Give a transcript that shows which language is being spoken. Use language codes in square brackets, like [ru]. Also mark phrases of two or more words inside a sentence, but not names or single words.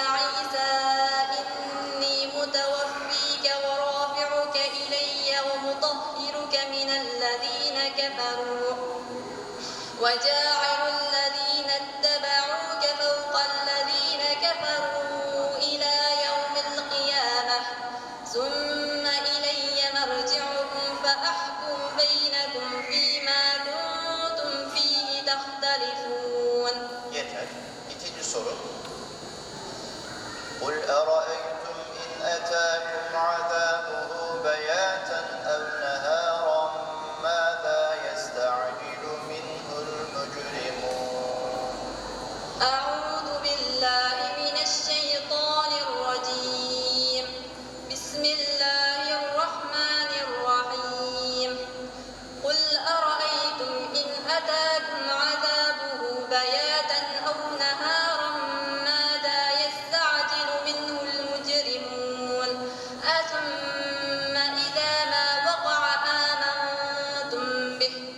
[ar] عيسى إني متوفيك ورافعك إلي ومطهرك من الذين كفروا وجاعل الذين اتبعوك فوق الذين كفروا إلى يوم القيامة ثم إلي مرجعكم فأحكم بينكم فيما كنتم فيه تختلفون. [tr] Yeter. İkinci soru. [ar] قُلْ أَرَأَيْتُمْ إِنْ أَتَاكُمْ عَذَابُهُ بَيَاتًا أَوْ نَهَارًا مَاذَا يَسْتَعْجِلُ مِنْهُ الْمُجْرِمُونَ أعوذ بالله من الشيطان الرجيم بسم الله الرحمن الرحيم قل أرأيتم إن أتاكم عذابه بياتا أو نهارا ماذا يستعجل منه المجرمون أثم إذا ما وقع آمنتم به